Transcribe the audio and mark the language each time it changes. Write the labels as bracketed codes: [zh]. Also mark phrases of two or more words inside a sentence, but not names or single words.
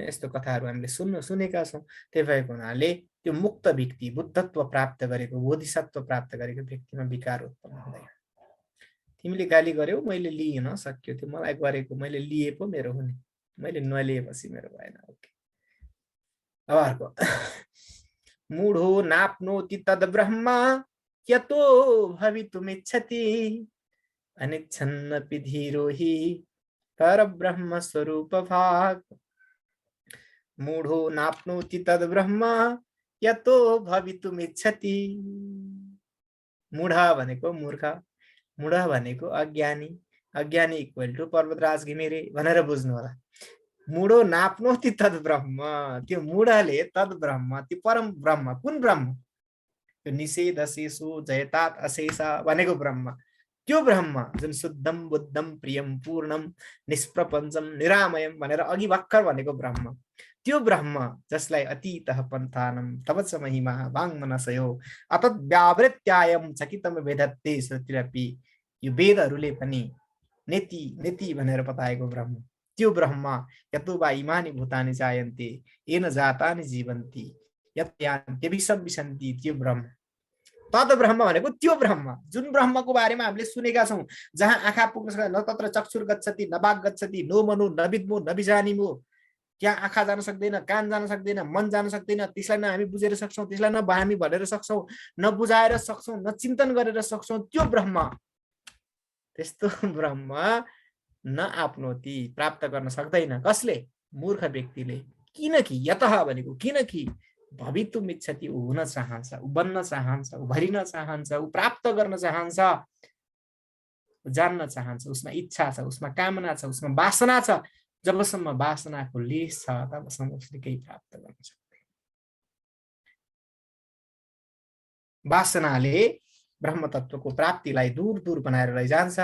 [ne] यस्तो कथाहरु हामीले सुनेका छौं। त्यही भएको हुनाले त्यो मुक्त व्यक्ति, बुद्धत्व प्राप्त गरेको, बोधिसत्व प्राप्त गरेको व्यक्तिमा विकार उत्पन्न हुँदैन। तिमीले गाली गर्यौ, मैले लिइन सक्यो, त्यो मलाई गरेको मैले लिए पो मेरो हुने, मैले नलिएपछि मेरो भएन। ओके, अब अर्को [sa] मूढो नाप्नोति तद ब्रह्म यतो भवितुमिच्छति अनिच्छन्नपि धीरो हि परब्रह्म स्वरूप भाग। मूढो नाप्नोति तद ब्रह्म यतो भवितुमिच्छति। [ne] मूढ भनेको मूर्ख, मूढ भनेको अज्ञानी, अज्ञानी [en] equal to [ne] पर्वतराज घिमिरे भनेर बुझ्नु होला। [sa] मूढो नाप्नोति तद ब्रह्म, [ne] त्यो मूढले [sa] तद ब्रह्म, [ne] त्यो परम ब्रह्म, कुन ब्रह्म? त्यो [sa] निषेध शेषो जयतात अशेष [ne] भनेको ब्रह्म, त्यो ब्रह्म जुन [sa] शुद्धम बुद्धम प्रियम पूर्णम निष्प्रपञ्चम निरामयम [ne] भनेर अघि भर्खर भनेको ब्रह्म, त्यो ब्रह्म जसलाई [sa] अतीतः पन्थानम तवच महिमा वाङ्मनसयो अतत् व्यावृत्यायम चकितम वेदत्ते श्रुतिरपि। [ne] यो वेदहरूले पनि [sa] नेति नेति [ne] भनेर बताएको ब्रह्म, त्यो ब्रह्म [sa] यतो वा इमानि भूतानि जायन्ते येन जातानि जीवन्ति यत् यान्त्यभिसंविशन्ति, [ne] त्यो ब्रह्म [sa] तद ब्रह्म [ne] भनेको त्यो ब्रह्म, जुन ब्रह्मको बारेमा हामीले सुनेका छौँ, जहाँ आँखा पुग्न सक्दैन, [sa] न तत्र चक्षुर गच्छति न वाक् गच्छति नो मनु न विद्मो न बिजानिमो, [ne] त्यहाँ आँखा जान सक्दैन, कान जान सक्दैन, मन जान सक्दैन, त्यसलाई न हामी बुझेर सक्छौँ, त्यसलाई न हामी भनेर सक्छौँ, न बुझाएर सक्छौँ, न चिन्तन गरेर सक्छौँ, त्यो ब्रह्म, त्यस्तो ब्रह्म न आफ्नोति प्राप्त गर्न सक्दैन। कसले? मूर्ख व्यक्तिले। किनकि यतः भनेको किनकि [sa] भवितुम इच्छति, [ne] ऊ हुन चाहन्छ, ऊ बन्न चाहन्छ, ऊ भरिन चाहन्छ, ऊ प्राप्त गर्न चाहन्छ, जान्न चाहन्छ, उसमा इच्छा छ, उसमा कामना छ, उसमा वासना छ। जबसम्म वासनाको लेस छ तबसम्म उसले केही प्राप्त गर्न सक्दैन। वासनाले ब्रह्म तत्वको प्राप्तिलाई दूर दूर बनाएर लैजान्छ।